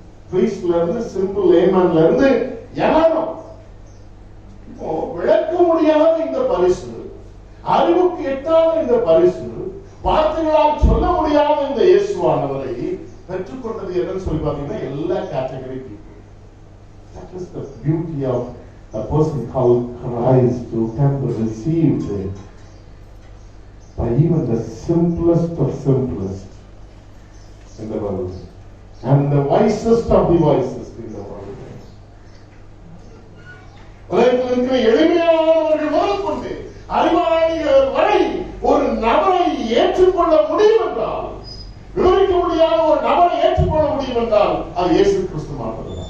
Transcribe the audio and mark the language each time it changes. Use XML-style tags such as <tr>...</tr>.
<ta>priestல இருந்து</ta> <en>simple layman</en> <ta>ல இருந்து எல்லாரும் விளக்க முடியாத இந்த பரிசு, அறிவுக்கு எட்டாத இந்த பரிசு, வார்த்தைகளால் சொல்ல முடியாத இந்த இயேசுவானவரை பெற்றுக்கொண்டது என்னன்னு சொல்லி பாத்தீங்கன்னா எல்லா category people.</ta> <en>That is the beauty of a person called Christ who can be received by even the simplest of simplest in the world and the wisest of the wisest in the world.</en> <ta>உலகத்தில் இருக்கிற எளிமையானவர்கள் முதற்கொண்டு அறிவாளிகள் வரை ஒரு நபரை ஏற்றுக்கொள்ள முடியும் என்றால், விவரிக்க முடியாத ஒரு நபரை ஏற்றுக்கொள்ள முடியும் என்றால் அது இயேசு கிறிஸ்து மாத்திரம்.</ta>